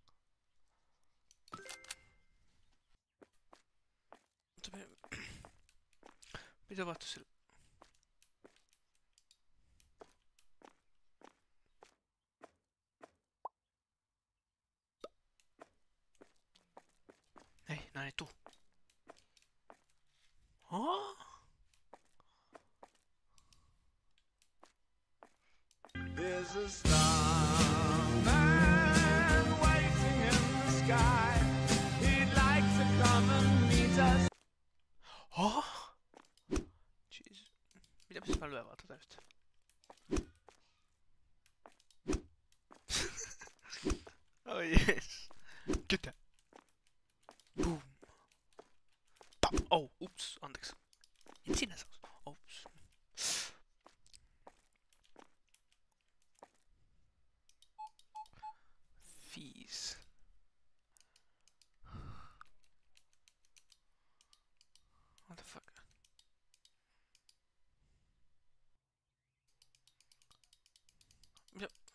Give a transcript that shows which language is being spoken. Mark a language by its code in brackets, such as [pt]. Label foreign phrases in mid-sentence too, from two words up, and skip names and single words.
[fi] Mutta mitä vaihtaa sillä? Ei, näin ei tuu. [en] There's a starman waiting in the sky. He'd like to come and meet us. Jeez. [fi] Mitäpäs mä lyön vaan tota nyt? [en] Oh yes. Ketä? Boom. Pam. [fi] Oh, ups, anteeksi. Et sinä saa. Ups. Fees. [en] What the fuck? Yep.